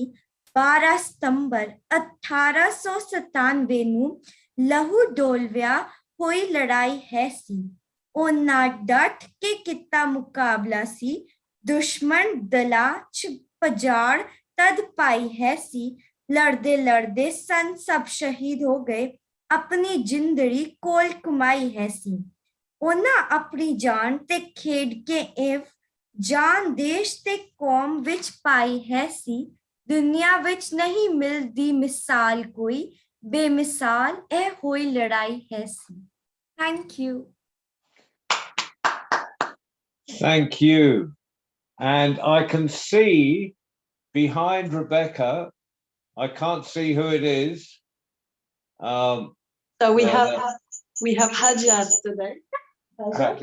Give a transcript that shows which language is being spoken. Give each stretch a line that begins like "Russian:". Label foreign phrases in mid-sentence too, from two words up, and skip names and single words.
Punjabi: 12 ਸਤੰਬਰ 1897 ਨੂੰ ਲਹੂ ਡੋਲਵਿਆ ਹੋਈ ਲੜਾਈ ਹੈ ਸੀ। ਉਹਨਾਂ ਡਟ ਕੇ ਕੀਤਾ ਮੁਕਾਬਲਾ ਸੀ। ਦੁਸ਼ਮਣ ਦਲਾਂ ਚ ਪਜਾੜ ਤਦ ਪਾਈ ਹੈ ਸੀ। ਲੜਦੇ ਲੜਦੇ ਸਨ ਸਭ ਸ਼ਹੀਦ ਹੋ ਗਏ। ਆਪਣੀ ਜਿੰਦੜੀ ਕੋਲ ਕਮਾਈ ਹੈ ਸੀ ਉਹਨਾਂ ਆਪਣੀ ਜਾਨ ਤੇ ਖੇਡ ਕੇ ਇਵ ਜਾਨ ਦੇਸ਼ ਤੇ ਕੌਮ ਵਿੱਚ ਪਾਈ ਹੈ ਸੀ ਦੁਨੀਆ ਵਿੱਚ ਨਹੀਂ ਮਿਲਦੀ ਮਿਸਾਲ ਕੋਈ ਬੇਮਿਸਾਲ ਇਹ ਹੋਈ ਲੜਾਈ ਹੈ ਸੀ
English: thank you Thank you. And I can see behind Rebecca, I can't see who it is. So we Yeah, have Hajjat today. Hajjat,